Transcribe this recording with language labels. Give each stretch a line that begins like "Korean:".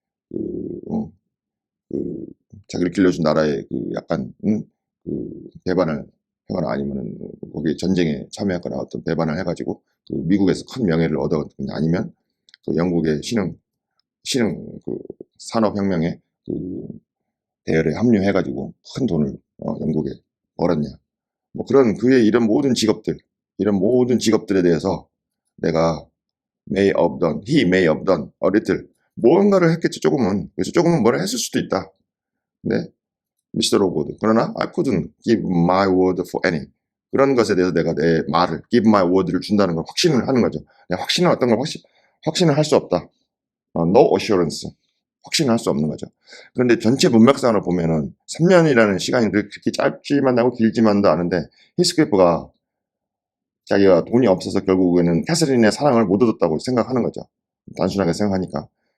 Korean: 그, 어, 그 자기를 길러준 나라에 그 약간 배반을 하거나 아니면은 거기에 전쟁에 참여했거나 어떤 배반을 해가지고 그 미국에서 큰 명예를 얻었거나 아니면 그 영국의 신흥 그 산업혁명에 그 대열에 합류해가지고 큰 돈을 영국에 벌었냐. 뭐 그런 그의 이런 모든 직업들에 대해서 내가
English: he may have done a little
Korean: 뭔가를 했겠지 조금은. 그래서 조금은 뭐를 했을 수도 있다. 네, 미스터 로고드. 그러나
English: I couldn't give my word for any.
Korean: 그런 것에 대해서 내가 내 말을
English: give my word
Korean: 를 준다는 걸 확신을 하는 거죠. 내가 확신을 어떤 걸 확신을 할 수 없다.
English: no assurance.
Korean: 확신을 할 수 없는 거죠. 그런데 전체 문맥상으로 보면은 3년이라는 시간이 그렇게 짧지만 하고 길지만도 않은데 히스클리프가 자기가 돈이 없어서 결국에는 캐서린의 사랑을 못 얻었다고 생각하는 거죠. 단순하게 생각하니까.